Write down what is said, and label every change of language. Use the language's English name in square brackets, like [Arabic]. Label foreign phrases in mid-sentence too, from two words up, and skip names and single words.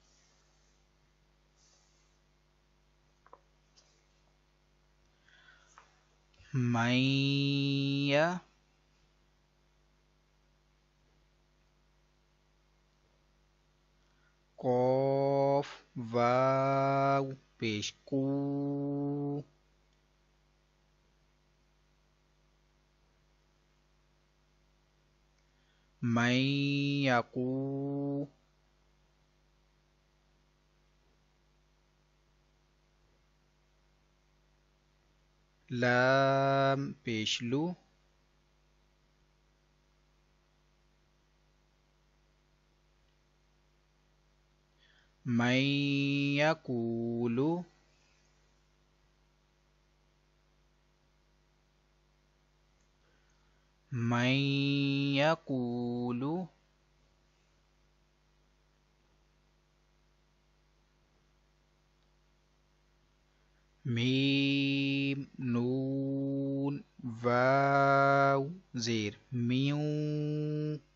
[Urdu] میا. قاف واو پیش کو. [Arabic] من یقو. [Urdu] لام پیش لو. [Arabic] من یقول. من یقول. [Urdu] میم نون واو زیر میوں.